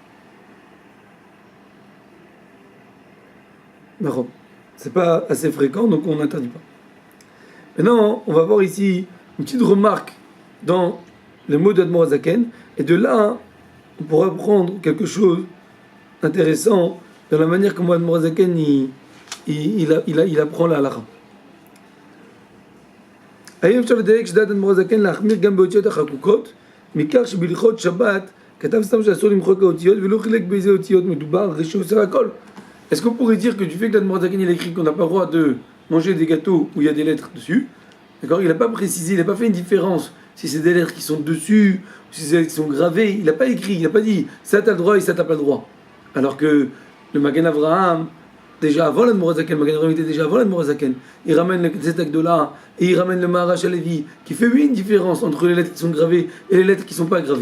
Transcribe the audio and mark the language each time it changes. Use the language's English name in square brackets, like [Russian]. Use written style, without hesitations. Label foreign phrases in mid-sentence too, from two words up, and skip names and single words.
[French] Non, c'est pas assez fréquent, donc on n'interdit pas. Maintenant, on va voir ici une petite remarque dans les mots d'Admor Hazaken, et de là, on pourra prendre quelque chose d'intéressant dans la manière comment Admor Hazaken il apprend la halakha. [Hebrew] האם אפשר לדייק שדעת אדמו"ר הזקן להחמיר גם באותיות החקוקות מכך שבהלכות שבת כתב סתם שאסור למחוק האותיות ולא חילק באיזה אותיות מדובר רש"י sur הכל. [French] Est-ce qu'on pourrait dire que du fait que l'Admor Hazaken il a écrit qu'on n'a pas le droit de manger des gâteaux où il y a des lettres dessus, d'accord, il n'a pas précisé, il n'a pas fait une différence si c'est des lettres qui sont dessus ou si c'est des lettres qui sont gravées, il n'a pas écrit, il n'a pas dit ça t'as le droit et ça t'as pas le droit. Alors que le Magen Avraham, déjà avant l'Admor Hazaken, le Magen Avraham était déjà avant l'Admor Hazaken, il ramène le Knesset Agdola et il ramène le Maharash Halevi qui fait une différence entre les lettres qui sont gravées et les lettres qui ne sont pas gravées.